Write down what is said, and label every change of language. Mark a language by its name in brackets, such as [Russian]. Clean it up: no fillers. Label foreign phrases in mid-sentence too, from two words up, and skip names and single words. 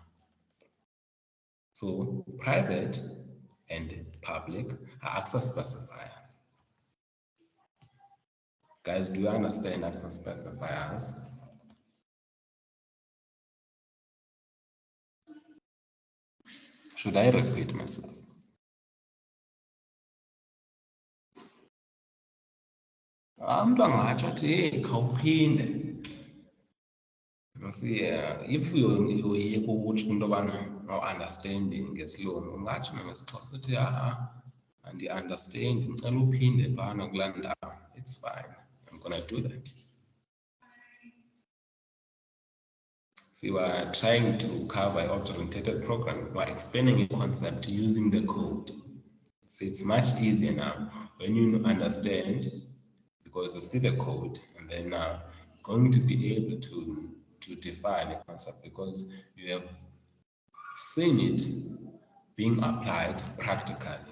[English] So private and public are access specifiers. Guys, do you understand access specifiers? Should I repeat myself? [Xhosa] Umntu angatsho athi hey khawuphinde. See, if uyoyika ukuthi into yobana awunderstandi ngesilungu, ungatsho nangesiXhosa uthi andi-understandi, ndicela uphinde phana kulaa ndawo. [English] It's fine, I'm gonna do that. See, we're trying to cover object-oriented programming. We're explaining a concept using the code. So it's much easier now when you understand, because you see the code, and then it's going to be able to define a concept because you have seen it being applied practically.